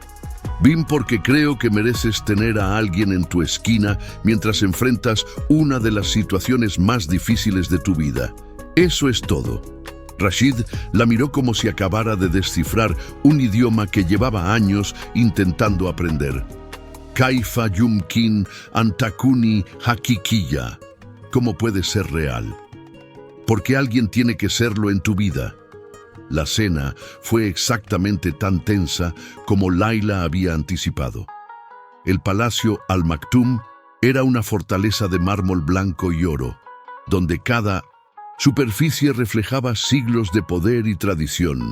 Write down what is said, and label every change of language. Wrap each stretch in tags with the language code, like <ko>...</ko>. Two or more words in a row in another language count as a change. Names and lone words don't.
<es>Vine porque creo que mereces tener a alguien en tu esquina mientras enfrentas una de las situaciones más difíciles de tu vida. Eso es todo. Rashid la miró como si acabara de descifrar un idioma que llevaba años intentando aprender.</es> <ar>كيف يمكن أن تكوني حقيقية.</ar> <es>¿Cómo puede ser real? Porque alguien tiene que serlo en tu vida. La cena fue exactamente tan tensa como Layla había anticipado. El palacio Al Maktoum era una fortaleza de mármol blanco y oro, donde cada superficie reflejaba siglos de poder y tradición.</es>